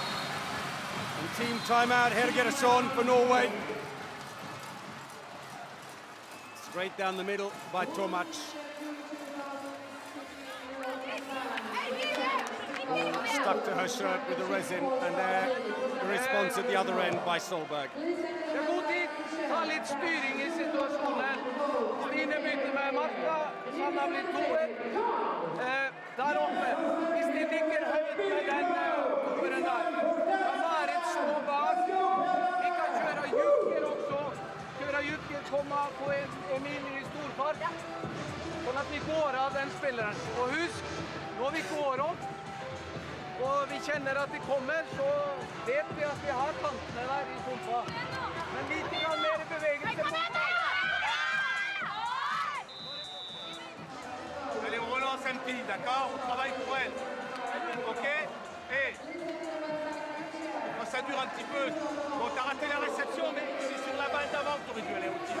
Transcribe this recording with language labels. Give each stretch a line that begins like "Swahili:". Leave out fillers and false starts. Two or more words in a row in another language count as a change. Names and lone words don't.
English: And team timeout, Helgersson for Norway. Straight down the middle by Tomac. Stuck to her shirt with the resin, and there the response at the other end by Solberg.
Norwegian: Det er god tid, ta litt styring i situasjonen. Stine bytter med Marta, Sanna blir 2-1. Der oppe, hvis de ligger høyt med den toeren der, kan være et slå bak. Vi kan kjøre Jukker også. Kjøre Jukker, komme på Emilie i storfart. Sånn at vi går av den spilleren. Og husk, når vi går opp, og vi kjenner at de kommer, så vet vi at vi har kantene der i solfa. Men litt mer bevegelse.
French: Allez, on relance un petit, d'accord? On travaille pour elle. Ok? Et quand ça dure un petit peu, bon, t'as raté la réception, mais c'est sur la balle d'avant que t'aurais dû aller au tir.